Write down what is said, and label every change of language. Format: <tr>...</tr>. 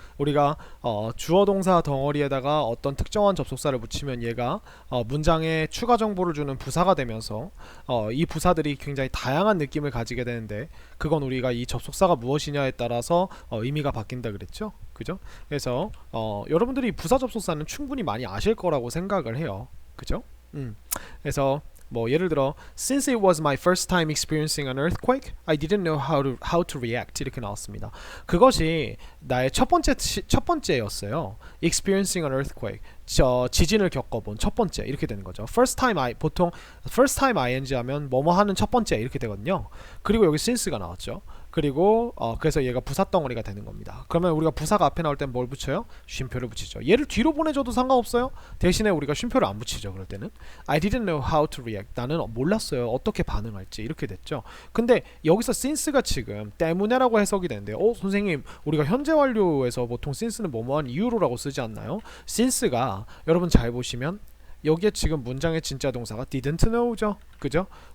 <ko>우리가 주어 동사 덩어리에다가 어떤 특정한 접속사를 붙이면 얘가 문장에 추가 정보를 주는 부사가 되면서 이 부사들이 굉장히 다양한 느낌을 가지게 되는데 그건 우리가 이 접속사가 무엇이냐에 따라서 의미가 바뀐다 그랬죠. 그죠? 그래서 여러분들이 부사 접속사는 충분히 많이 아실 거라고 생각을 해요. 그죠? 그래서 뭐 예를 들어</ko> <en>Since it was my first time experiencing an earthquake, I didn't know how to react</en> <ko>이렇게 나왔습니다. 그것이 나의 첫 번째였어요.</ko> <en>Experiencing an earthquake,</en> <ko>지진을 겪어본 첫 번째 이렇게 되는 거죠. 보통 first time ing 하면 뭐뭐 하는 첫 번째 이렇게 되거든요. 그리고 여기 since가 나왔죠. 그리고 그래서 얘가 부사 덩어리가 되는 겁니다. 그러면 우리가 부사가 앞에 나올 땐 뭘 붙여요? 쉼표를 붙이죠. 얘를 뒤로 보내줘도 상관없어요. 대신에 우리가 쉼표를 안 붙이죠. 그럴 때는</ko> <en>I didn't know how to react.</en> <ko>나는 몰랐어요. 어떻게 반응할지 이렇게 됐죠. 근데 여기서 since가 지금 때문에라고 해석이 되는데 선생님 우리가 현재 완료에서 보통 since는 뭐뭐한 이유로라고 쓰지 않나요? since가 여러분 잘 보시면 여기에 지금 문장의 진짜 동사가 didn't know죠. 그죠?</ko>